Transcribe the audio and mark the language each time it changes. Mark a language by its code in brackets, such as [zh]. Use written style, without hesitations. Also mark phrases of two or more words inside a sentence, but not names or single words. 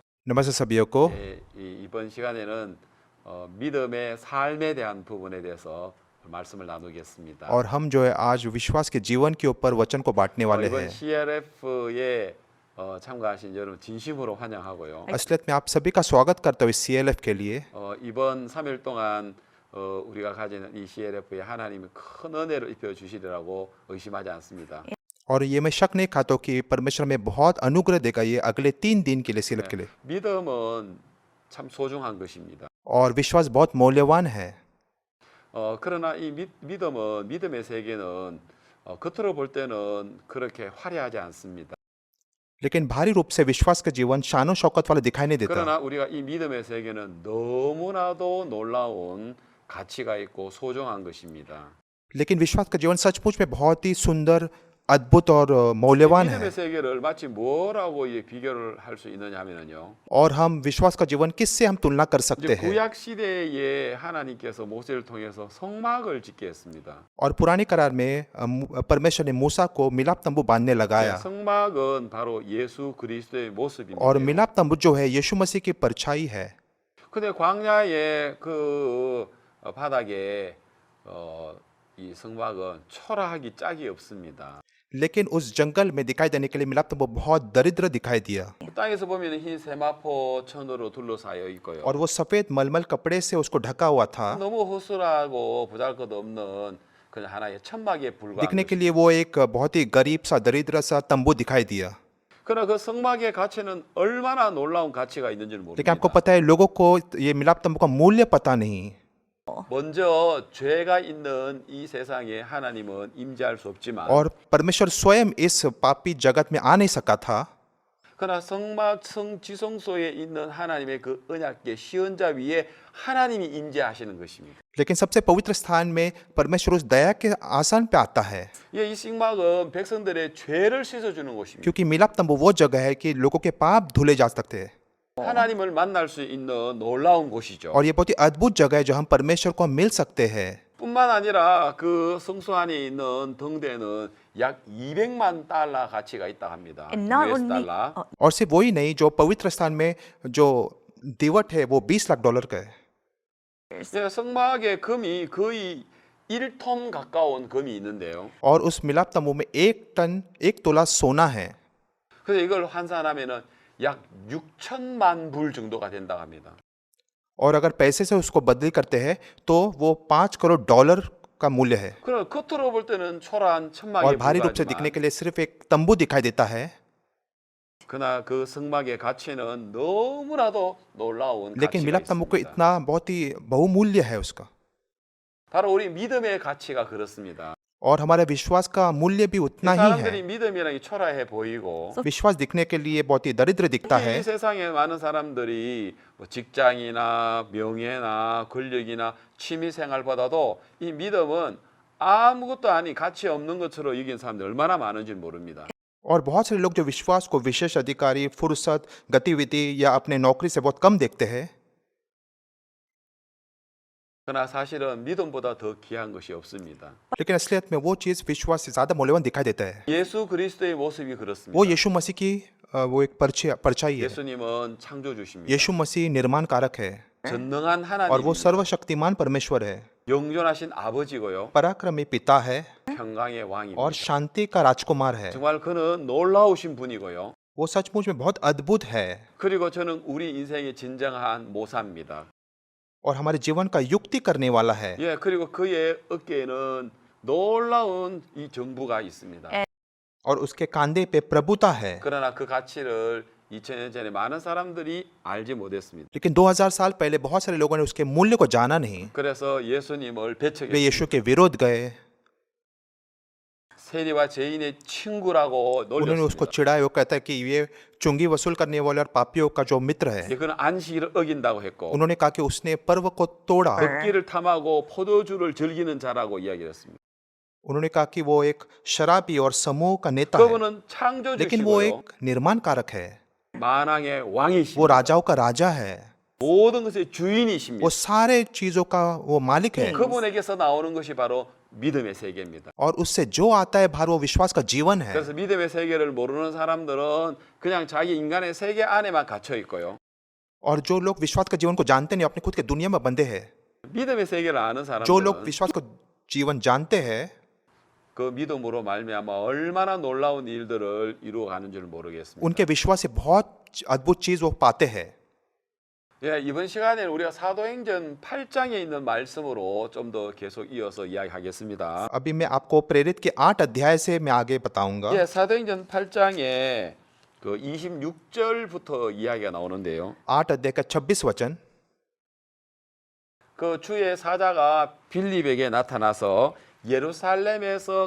[hi] नमस्ते सभी को। [ko] 이번 시간에는 믿음의 삶에 대한 부분에 대해서 말씀을 나누겠습니다. [hi] और हम जो है आज विश्वास के जीवन के ऊपर वचन को बांटने वाले [ko] 이번 [hi] हैं। [ko] CLF에 참가하신 여러분 진심으로 환영하고요. [hi] असलियत में आप सभी का स्वागत करता हूँ इस CLF के लिए। [ko] 이번 3일 동안 우리가 가지는 이 CLF에 하나님이 큰 은혜를 입혀 주시리라고 의심하지 않습니다. [hi] और ये मैं शक नहीं खाता हूँ कि परमेश्वर में बहुत अनुग्रह देगा ये अगले 3 दिन के लिए CLF के लिए। [ko] 믿음은 참 소중한 것입니다. [hi] और विश्वास बहुत मूल्यवान है। [ko] 그러나 이 믿음의 세계는 겉으로 볼 때는 그렇게 화려하지 않습니다. [hi] लेकिन भारी रूप से विश्वास का जीवन शानो शौकत वाला दिखाई नहीं देता। [ko] 그러나 우리가 이 믿음의 세계는 너무나도 놀라운 가치가 있고 소중한 것입니다. [hi] लेकिन विश्वास का जीवन सचमुच में बहुत ही सुंदर, अद्भुत और मूल्यवान है। [ko] 믿음의 세계를 마치 뭐라고 비교를 할 수 있느냐 하면은요. [hi] और हम विश्वास का जीवन किससे हम तुलना कर सकते हैं? [ko] 구약 시대에 하나님께서 모세를 통해서 성막을 짓게 했습니다. [hi] और पुराने करार में परमेश्वर ने मूसा को मिलाप तंबू बांधने लगाया। [ko] 성막은 바로 예수 그리스도의 모습입니다. [hi] और मिलाप तंबू जो है यीशु मसीह की परछाई है। [ko] 근데 광야의 그 바닥에 이 성막은 초라하기 짝이 없습니다. [hi] लेकिन उस जंगल में दिखाई देने के लिए मिलाप तंबू बहुत दरिद्र दिखाई दिया। [ko] 땅에서 보면 흰 세마포 천으로 둘러싸여 있고요. [hi] और वो सफेद मलमल कपड़े से उसको ढका हुआ था। [ko] 너무 허술하고 보잘것없는 그냥 하나의 천막에 불과한 [hi] दिखने के लिए वो एक बहुत ही गरीब सा दरिद्र सा तंबू दिखाई दिया। [ko] 그러나 그 성막의 가치는 얼마나 놀라운 가치가 있는지는 [hi] लेकिन आपको [ko] 모릅니다. [hi] पता है लोगों को ये मिलाप तंबू का मूल्य पता नहीं। [ko] 먼저 죄가 있는 이 세상에 하나님은 임재할 수 없지만 [hi] और परमेश्वर स्वयं इस पापी जगत में आ नहीं सका था। [ko] 그러나 성막 지성소에 있는 하나님의 그 언약궤 시언자 위에 하나님이 임재하시는 것입니다. [hi] लेकिन सबसे पवित्र स्थान में परमेश्वर उस दया के आसन पे आता है। [ko] 이 성막은 백성들의 죄를 씻어주는 곳입니다. [hi] क्योंकि मिलाप तंबू वो जगह है कि लोगों के पाप धुले जा सकते हैं। [ko] 하나님을 만날 수 있는 놀라운 곳이죠. [hi] और ये बहुत ही अद्भुत जगह है जो हम परमेश्वर को मिल सकते हैं। [ko] 뿐만 아니라 그 성소 안에 있는 등대는 약 200만 달러 가치가 있다 합니다. [en] And not US only, [ko] 달러. [hi] और सिर्फ वही नहीं, जो पवित्र स्थान में जो दीवट है वो 20 लाख डॉलर का है। [ko] 성막의 금이 거의 1톤 가까운 금이 있는데요. [hi] और उस मिलाप तंबू में 1 तोला सोना है। [ko] 그래서 이걸 환산하면은 약 6천만 불 정도가 된다고 합니다. [hi] और अगर पैसे से उसको बदली करते हैं तो वो 5 करोड़ डॉलर का मूल्य है। [ko] 그럼 겉으로 볼 때는 초라한 천막에 [hi] और भारी रूप से दिखने [ko] 불과하지만 [hi] के लिए सिर्फ एक तंबू दिखाई देता है। [ko] 그러나 그 성막의 가치는 너무나도 놀라운 [hi] लेकिन [ko] 가치가 [hi] मिलाप तंबू को [ko] 있습니다. [hi] इतना बहुत ही बहुमूल्य है उसका। [ko] 바로 우리 믿음의 가치가 그렇습니다. [hi] और हमारे विश्वास का मूल्य भी उतना ही [ko] 사람들이 [hi] है। [ko] 믿음이라는 게 초라해 보이고 [hi] विश्वास दिखने के लिए बहुत ही दरिद्र दिखता है। [ko] 이 세상에 많은 사람들이 뭐 직장이나 명예나 권력이나 취미 생활보다도 이 믿음은 아무것도 아닌 가치 없는 것처럼 여긴 사람들 얼마나 많은지 모릅니다. [hi] और बहुत सारे लोग जो विश्वास को विशेष अधिकारी, फुर्सत, गतिविधि या अपने नौकरी से बहुत कम देखते हैं। [ko] 그러나 사실은 믿음보다 더 귀한 것이 없습니다. [hi] लेकिन असलियत में वो चीज़ विश्वास से ज़्यादा मूल्यवान दिखाई देता है। [ko] 예수 그리스도의 모습이 [hi] वो [ko] 그렇습니다. [hi] यीशु मसीह की वो एक परछाई है। [ko] 예수님은 창조주십니다. [hi] यीशु मसीह निर्माण कारक है [ko] 전능한 [hi] और वो [ko] 하나님, [hi] सर्वशक्तिमान परमेश्वर है, [ko] 영존하신 아버지고요. [hi] पराक्रमी पिता है [ko] 평강의 [hi] और [ko] 왕입니다. [hi] शांति का राजकुमार है। [ko] 정말 그는 놀라우신 분이고요. [hi] वो सचमुच में बहुत अद्भुत है [ko] 그리고 저는 우리 인생의 진정한 모사입니다. [hi] और हमारे जीवन का युक्ति करने वाला है। [ko] 예, 그리고 그의 어깨에는 놀라운 이 정부가 있습니다. [hi] और उसके कंधे पे प्रभुता है। [ko] 그러나 그 가치를 2000년 전에 많은 사람들이 알지 못했습니다. [hi] लेकिन 2000 साल पहले बहुत सारे लोगों ने उसके मूल्य को जाना नहीं। [ko] 그래서 예수님을 [hi] वे [ko] 배척했습니다. [hi] यीशु के विरोध गए। [ko] 세리와 죄인의 친구라고 [hi] उन्होंने उसको [ko] 놀렸습니다. [hi] चिढ़ाया। वो कहता है कि ये चुंगी वसूल करने वाले और पापियों का जो मित्र है। [ko] 예, 그는 안식일을 어긴다고 했고 [hi] उन्होंने कहा कि उसने पर्व को तोड़ा। [ko] 걷기를 탐하고 포도주를 즐기는 자라고 이야기했습니다. [hi] उन्होंने कहा कि वो एक शराबी और समूह का नेता है। [ko] 그분은 [hi] लेकिन वो [ko] 창조주시고요. [hi] एक निर्माण कारक है। [ko] 만왕의 [hi] वो [ko] 왕이십니다. [hi] राजाओं का राजा है। [ko] 모든 것의 주인이십니다. [hi] वो सारे चीजों का वो मालिक है। [ko] 그분에게서 나오는 것이 바로 믿음의 세계입니다. [hi] और उससे जो आता है बाहर वो विश्वास का जीवन है। [ko] 그래서 믿음의 세계를 모르는 사람들은 그냥 자기 인간의 세계 안에만 갇혀 있고요. [hi] और जो लोग विश्वास का जीवन को जानते नहीं अपने खुद के दुनिया में बंधे हैं। [ko] 믿음의 세계를 아는 [hi] जो लोग [ko] 사람들은 [hi] विश्वास को जीवन जानते हैं [ko] 그 믿음으로 말미암아 얼마나 놀라운 일들을 이루어가는 줄 모르겠습니다. [hi] उनके विश्वास से बहुत अद्भुत चीज वो पाते हैं। [ko] 예, 이번 시간에는 우리가 사도행전 8장에 있는 말씀으로 좀 더 계속 이어서 이야기하겠습니다. [hi] अभी मैं आपको प्रेरित के 8 अध्याय से मैं आगे बताऊंगा। [ko] 예, 사도행전 8장에 그 26절부터 이야기가 나오는데요. [hi] 8 अध्याय का 26 वचन। [ko] 그 주의 사자가 빌립에게 나타나서 예루살렘에서